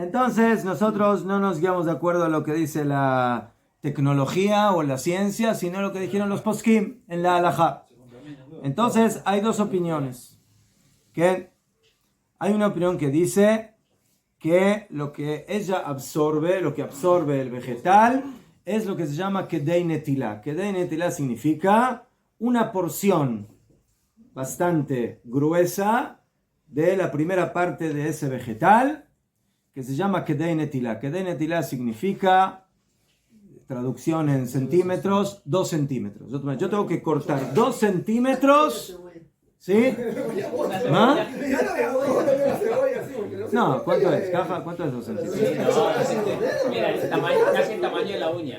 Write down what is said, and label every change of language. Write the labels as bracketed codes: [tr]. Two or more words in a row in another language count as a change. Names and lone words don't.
[es] Entonces nosotros no nos guiamos de acuerdo a lo que dice la tecnología o la ciencia, sino lo que dijeron los poskim en la halajá. Entonces hay dos opiniones. Que hay una opinión que dice que lo que ella absorbe, lo que absorbe el vegetal, es lo que se llama [he] כדי נטילה. כדי נטילה [es] significa una porción bastante gruesa de la primera parte de ese vegetal, que se llama [he] כדי נטילה. כדי נטילה [es] significa, traducción en centímetros, 2 centímetros. Yo tengo que cortar 2 centímetros, ¿sí? ¿Ah? No, ¿cuánto es? Caja, ¿cuánto es 2 centímetros? No, mira, casi el tamaño de la uña.